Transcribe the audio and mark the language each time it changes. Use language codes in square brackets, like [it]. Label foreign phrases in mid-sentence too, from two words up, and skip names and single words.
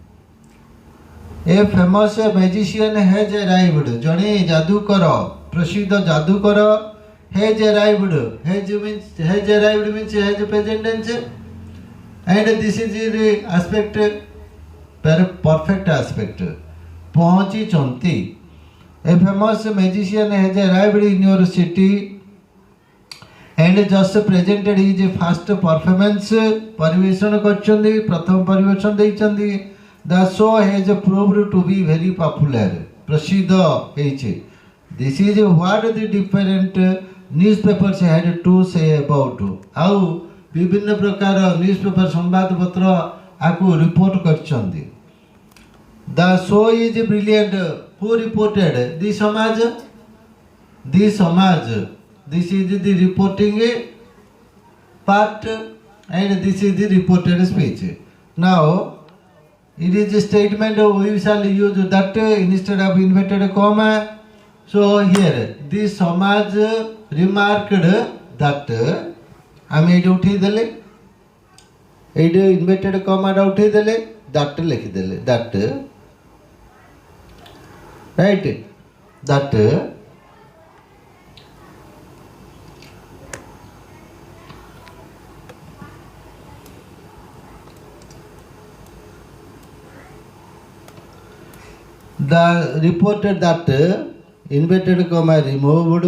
[en] A famous magician has arrived. [or] ଜଣେ ଯାଦୁକର, ପ୍ରସିଦ୍ଧ ଯାଦୁକର [en] has arrived. Has arrived means has present tense. And this is the aspect, perfect aspect. [or] ପହଞ୍ଚି ଛନ୍ତି. [en] A famous magician has arrived in your city and just presented his first performance. [or] ପରିବେଷଣ କରୁଛନ୍ତି, ପ୍ରଥମ ପରିବେଷଣ ଦେଇଛନ୍ତି. [en] The show has proved to be very popular. [or] ପ୍ରସିଦ୍ଧ ହୋଇଛି. [en] This is what the different newspapers had to say about. [or] ଆଉ ବିଭିନ୍ନ ପ୍ରକାର ନ୍ୟୁଜପେପର ସମ୍ବାଦ ପତ୍ର ଆକୁ ରିପୋର୍ଟ କରୁଛନ୍ତି. [en] The show is brilliant. Who reported? The Samaj. The Samaj. This is the reporting part and this is the reported speech. Now, it is a statement we shall use that instead of inverted comma. So here, the Samaj remarked that [or] ଆମେ ଏଇଟି ଉଠେଇ ଦେଲେ ଏଇଟି [en] inverted comma [or] ଉଠେଇ ଦେଲେ that ଲେଖି ଦେଲେ that [en] right that the reported that inverted comma removed.